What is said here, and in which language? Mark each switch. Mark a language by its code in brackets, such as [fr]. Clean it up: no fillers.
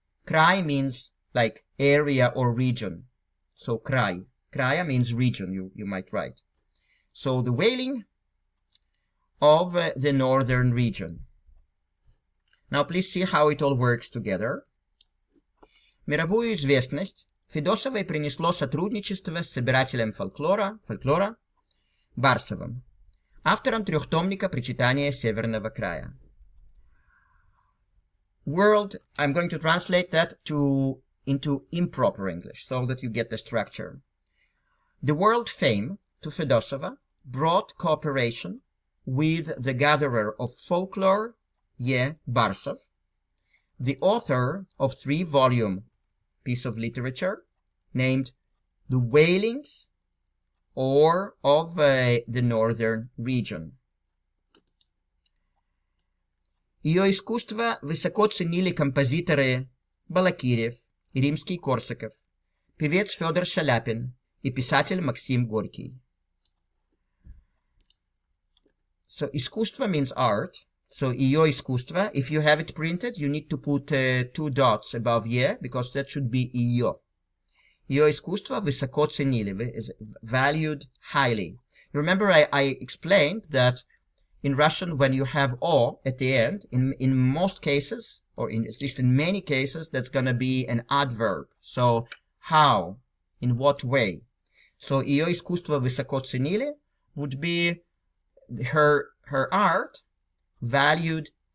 [en] Край means like area or region. So, край. Края means region, you might write. So, the wailing of the northern region. Now, please see how it all works together. [ru] Мировую известность Федосовой принесло сотрудничество с собирателем фольклора Барсовым, автором трехтомника «Причитания Северного края». [en] I'm going to translate that into improper English so that you get the structure. The world fame to Fedosova brought cooperation with the gatherer of folklore Ye Barsov, the author of 3-volume piece of literature named The Wailings of the Northern Region. [ru] Ее искусство высоко ценили композиторы Балакирев и Римский-Корсаков, певец Федор Шаляпин и писатель Максим Горький. [en] So, искусство means art. So, ее искусство, if you have it printed, you need to put 2 dots above «е», because that should be ее. [ru] Ее искусство высоко ценили, [en] is valued highly. Remember, I explained that in Russian, when you have «о» at the end, in most cases, or at least in many cases, that's going to be an adverb. So, how? In what way? So, [ru] ее искусство высоко ценили [en] would be her art valued